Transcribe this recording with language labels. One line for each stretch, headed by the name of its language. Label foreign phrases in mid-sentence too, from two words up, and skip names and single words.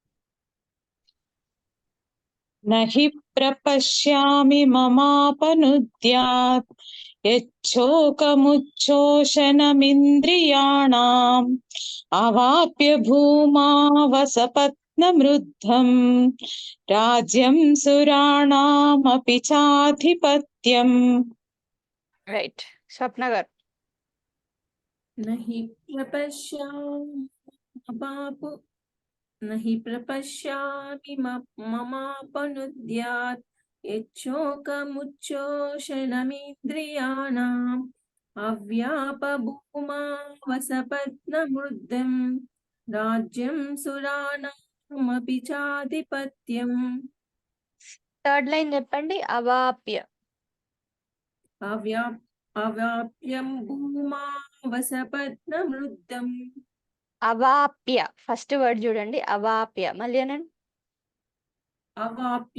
Sanskrit: నహి ప్రపశ్యామి మమాపనుద్యాత్ యచ్చోకముచ్చోషణమింద్రియాణాం అవాప్య భూమా వసపత్నమృద్ధం రాజ్యం సురాణామపి చాధిపత్యం.
Telugu: రైట్. స్వప్న గారు.
Sanskrit: नहि प्रपश्यामि ममापनुद्यात् यच्छोकमुच्छोषणमिन्द्रियाणाम् अव्यापभूमा वसपत्नमृद्धम् राज्यं सुराणामपि चाधिपत्यम्.
English: third line
Telugu: చెప్పండి. అవాప్య.
Sanskrit: అవాప్యం భూమా వసపత్నమృద్ధం.
Telugu: అవాప్య
English: first word
Telugu: చూడండి. అవాప్య మళ్ళీ అనండి.
Sanskrit: అవాప్య.